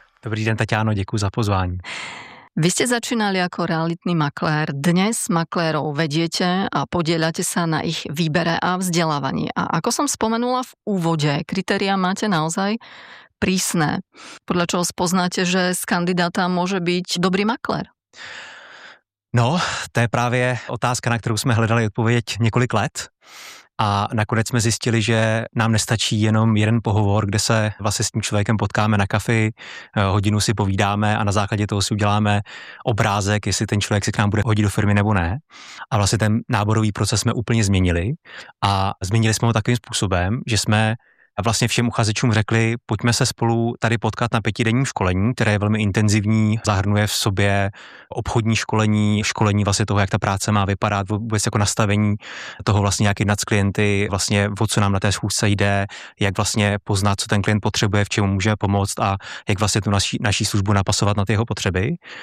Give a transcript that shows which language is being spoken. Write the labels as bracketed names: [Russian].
[Czech] Dobrý den, Tatiano, děkuji za pozvání. [Slovak] Vy ste začínali ako realitný maklér. Dnes maklérov vediete a podieľate sa na ich výbere a vzdelávaní. A ako som spomenula v úvode, kritériá máte naozaj prísne, podľa čoho spoznáte, že z kandidáta môže byť dobrý maklér? No, to je práve otázka, na ktorú sme hľadali odpovedeť niekoľk let. [Czech] A nakonec jsme zjistili, že nám nestačí jenom jeden pohovor, kde se vlastně s tím člověkem potkáme na kafi, hodinu si povídáme a na základě toho si uděláme obrázek, jestli ten člověk se k nám bude hodit do firmy nebo ne. A vlastně ten náborový proces jsme úplně změnili a změnili jsme ho takovým způsobem, že jsme vlastně všem uchazečům řekli, pojďme se spolu tady potkat na pětidenním školení, které je velmi intenzivní, zahrnuje v sobě obchodní školení, školení vlastně toho, jak ta práce má vypadat, vůbec jako nastavení toho vlastně jak jednat s klienty, vlastně o co nám na té schůzce jde, jak vlastně poznat, co ten klient potřebuje, v čem může pomoct a jak vlastně tu naší službu napasovat na ty jeho potřeby.